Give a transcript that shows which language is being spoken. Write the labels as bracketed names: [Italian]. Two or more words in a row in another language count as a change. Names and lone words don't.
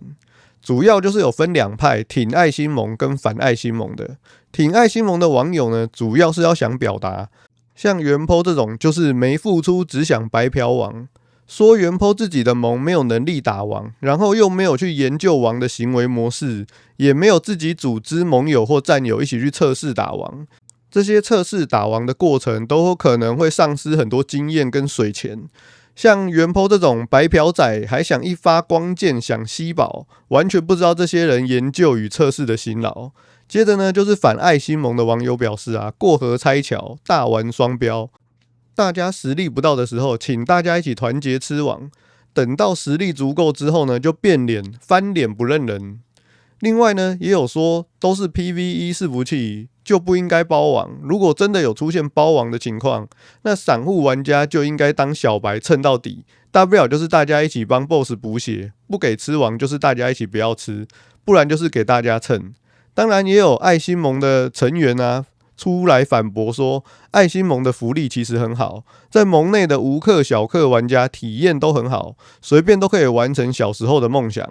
[Chinese] 主要就是有分兩派，挺艾辛蒙跟反艾辛蒙的。挺艾辛蒙的網友呢，主要是要想表達，像原 po 這種就是沒付出只想白嫖王，說原 po 自己的盟沒有能力打王，然後又沒有去研究王的行為模式，也沒有自己組織盟友或戰友一起去測試打王。這些測試打王的過程都有可能會喪失很多經驗跟水錢，像原 po 這種白嫖仔還想一發光劍想吸寶，完全不知道這些人研究與測試的辛勞。接着呢，就是反艾辛蒙的網友表示啊，過河拆橋，大玩雙標，大家實力不到的時候，請大家一起團結吃王，等到實力足夠之後呢，就變臉翻臉不認人。另外呢，也有說都是 PVE 伺服器就不應該包王，如果真的有出現包王的情況，那散戶玩家就應該當小白蹭到底，大不了就是大家一起幫 BOSS 補血，不給吃王就是大家一起不要吃，不然就是給大家蹭。當然也有艾辛蒙的成員啊出來反駁說，艾辛蒙的福利其實很好，在盟內的無氪小氪玩家體驗都很好，隨便都可以完成小時候的夢想。